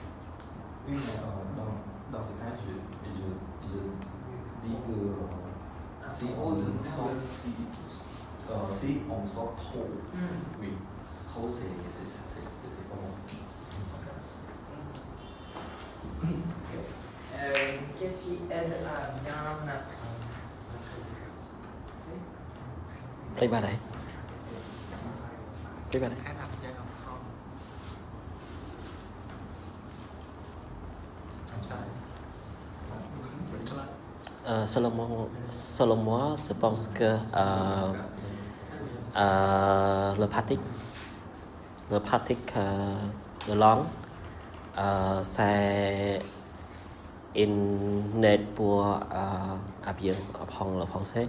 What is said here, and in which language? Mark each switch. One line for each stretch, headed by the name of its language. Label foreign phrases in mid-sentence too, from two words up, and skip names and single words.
French: Oui, mais dans ce cas, je dis que si trop de si on sort trop, oui, trop c'est pas bon. Qu'est-ce qui aide à bien apprendre?
Vietnamese: Đây bà đấy. Đây bà đấy.
French: Aide à bien apprendre. Selon moi, je pense que le pratique de langue, c'est une aide pour bien apprendre le français.